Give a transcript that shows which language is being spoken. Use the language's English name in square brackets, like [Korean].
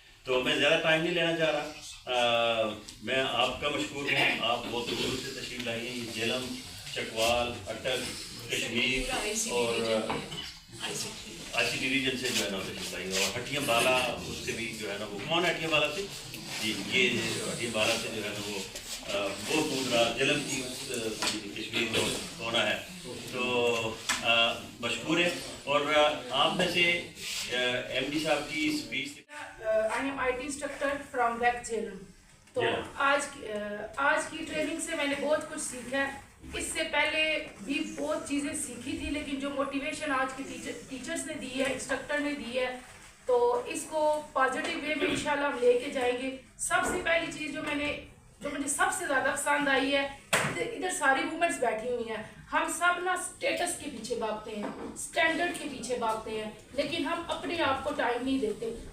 [Urdu] تو میں زیادہ ٹائم نہیں لینا چاہ رہا, میں آپ کا مشکور ہوں, آپ بہت دور سے تشریف لائی ہیں. یہ جیلم, چکوال, اٹک, کشمیر اور آئی سی ٹی ریجن سے جو ہے نا تشریف لائی, اور ہٹیاں بالا اس سے بھی جو ہے نا وہ کون ہٹیاں بالا سے جی یہ ہٹیاں بالا سے جو ہے نا وہ بہت دور رہا, جیلم کی کشمیر اور کونا ہے. تو مشکور ہے. اور آپ میں سے ایم ڈی صاحب کی speech [English] I am IT instructor from WEC Jhelum. [Urdu] تو آج کی ٹریننگ سے میں نے بہت کچھ سیکھا ہے. اس سے پہلے بھی بہت چیزیں سیکھی تھی, لیکن جو موٹیویشن آج کے ٹیچرز نے دی ہے, انسٹرکٹر نے دی ہے, تو اس کو پازیٹیو وے میں انشاءاللہ ہم لے کے جائیں گے. سب سے پہلی چیز جو مجھے سب سے زیادہ پسند آئی ہے, ادھر ساری وومنس بیٹھی ہوئی ہیں, ہم سب نا اسٹیٹس کے پیچھے بھاگتے ہیں, اسٹینڈرڈ کے پیچھے بھاگتے ہیں, لیکن ہم اپنے آپ کو ٹائم نہیں دیتے.